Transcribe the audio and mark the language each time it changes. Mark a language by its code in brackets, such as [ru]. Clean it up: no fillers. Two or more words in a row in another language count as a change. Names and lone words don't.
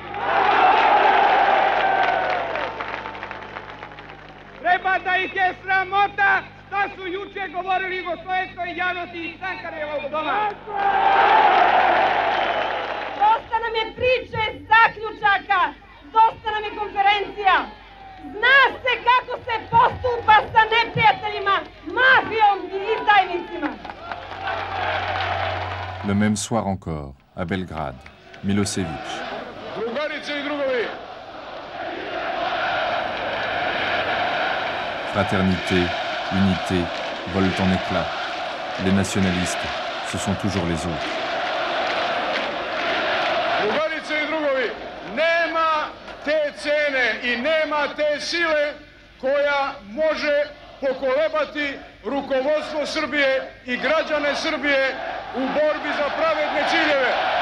[sr] Treba da ih je sramota šta su juče govorili jugoslovenskoj javnosti iz Sankarevog doma. Dosta nam je priče, zaključaka, dosta nam je konferencija. Zna se kako se postupa sa neprijateljima, mafijom i izdajnicima. [fr] Le même soir encore, à Belgrade, Milosevic. [sr] Drugarice i drugovi! [fr] Fraternité, unité, volent en éclats. Les nationalistes, ce sont toujours les autres. [sr] Drugarice i drugovi, nema te cene i nema te sile koja može pokolebati rukovodstvo Srbije i građane Srbije u borbi za pravedne ciljeve.